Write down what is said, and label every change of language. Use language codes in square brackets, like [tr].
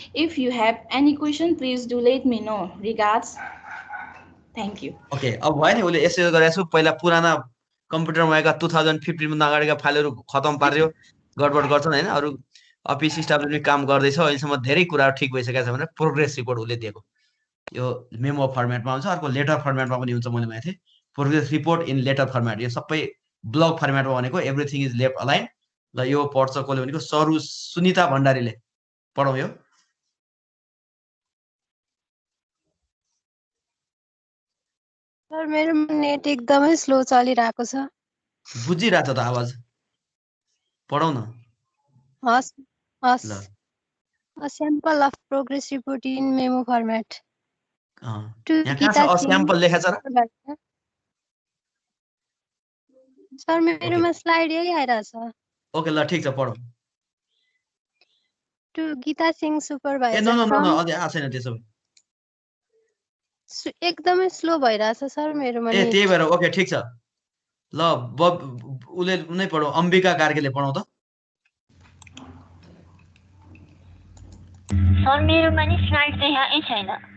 [en] If you have any question, please do let me know. Regards. Thank you. [ne] Okay, अब भयो नि उसले यसो गरेको छु पहिला पुराना कम्प्युटरमा आएका 2015 भन्दा अगाडिका फाइलहरू खतम पार्यो गडबड गर्छन् हैन अरु अफिस स्टाफले पनि काम गर्दैछ अहिलेसम्म धेरै कुराहरू ठिक भइसकेको छ भनेर प्रोग्रेस रिपोर्ट उसले दिएको यो मेमो फर्मेटमा हुन्छ अर्को लेटर फर्मेटमा पनि हुन्छ मैले भनेथे [en] progress report in letter format [ne] यो सबै ब्लक फर्मेटमा भनेको [en] everything is left align [ne] ल यो पढ्छ कसले भनेको सरु सुनिता भण्डारीले पढौँ यो सर मेरो नेट एकदमै स्लो चलिरहेको छ बुझिरहेछ त आवाज पढौँ न हस् हस् ल [en] A sample of progress report in memo format. To [ne] यहाँ कहाँ छ स्याम्पल लेखा छ र सर मेरोमा स्लाइड यही आइरहेछ ओके ल ठीक छ पढौँ [en] To Geeta Singh, supervisor. [ne] A no no no no अझै आएको छैन त्यसो एकदमै स्लो भइरहेछ सर मेरोमा ए त्यही भएर ओके ठीक छ ल उले नै पढौँ अम्बिका कार्कीले पढौँ त सर मेरोमा नि स्लाइड चाहिँ यहाँ छैन